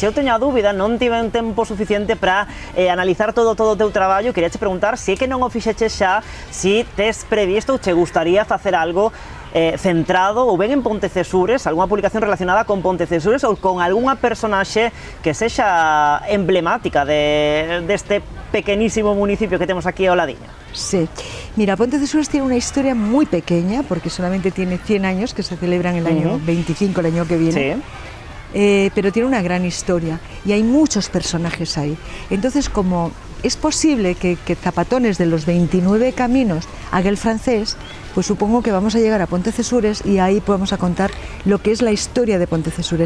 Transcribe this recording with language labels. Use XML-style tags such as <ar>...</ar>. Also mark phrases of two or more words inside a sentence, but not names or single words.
<gl>Se eu teño a dúbida, non tiven tempo suficiente para analizar todo o teu traballo, quería che preguntar se é que non o fixeches xa, se tes previsto ou che gustaría facer algo centrado ou ben en Pontecesures, algunha publicación relacionada con Pontecesures ou con algunha personaxe que sexa emblemática deste pequeñísimo municipio que temos aquí ao ladiño.</gl> <es>Sí, mira, Pontecesures tiene una historia muy pequeña, porque solamente tiene 100 años, que se celebran el año 25, el año que viene. Sí. Pero tiene una gran historia y hay muchos personajes ahí. Entonces, como es posible que Zapatones de los 29 caminos haga el francés, pues supongo que vamos a llegar a Pontecesures y ahí podemos a contar lo que es la historia de Pontecesures.</es>